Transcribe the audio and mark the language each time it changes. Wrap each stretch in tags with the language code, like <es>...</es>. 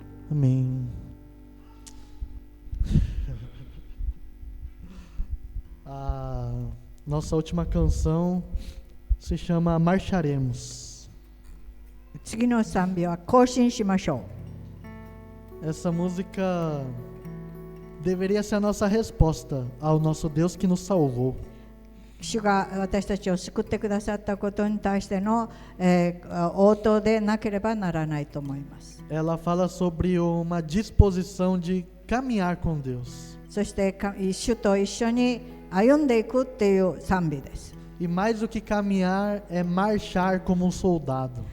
<pt>Amém. A nossa última canção se chama Marcharemos.</pt> <ja>次の賛美は行進しましょ</ja> <pt>Essa música deveria ser a nossa resposta ao nosso Deus que nos salvou.</pt> <ja>う。主が私たちを救ってくださったことに対しての、応答でなければならないと思います。</ja> <pt>Ela fala sobre uma disposição de caminhar com Deus.</pt> <ja>そして主と一緒に歩んでいくっていう賛美です。</ja> <pt>E mais do que caminhar é marchar como um soldado.</pt>